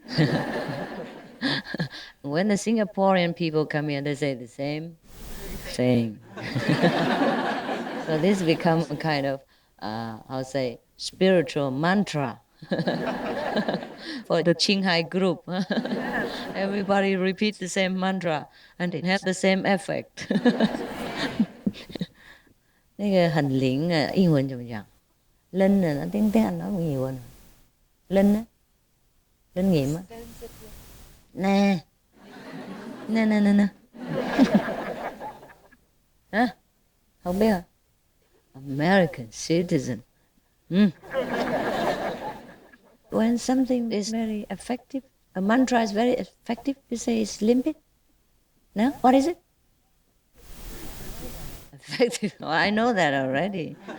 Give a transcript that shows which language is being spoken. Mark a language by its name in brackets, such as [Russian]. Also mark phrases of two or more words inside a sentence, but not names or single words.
[English] When the Singaporean people come here, they say the same thing. So this becomes a kind of, I'll say, spiritual mantra for the Ching group. Everybody repeats the same mantra and it has the same effect. [Chinese] 那个很灵啊，英文怎么讲？ [Vietnamese] linh là nó tiếng Anh nói nhiều hơn. Linh á, linh nghiệm á. Nè, nè nè nè nè. Hả? Không biết hả? [English] American citizen. When something is very effective, a mantra is very effective, you say it's limpid. No? What is it? Effective. Oh, I know that already.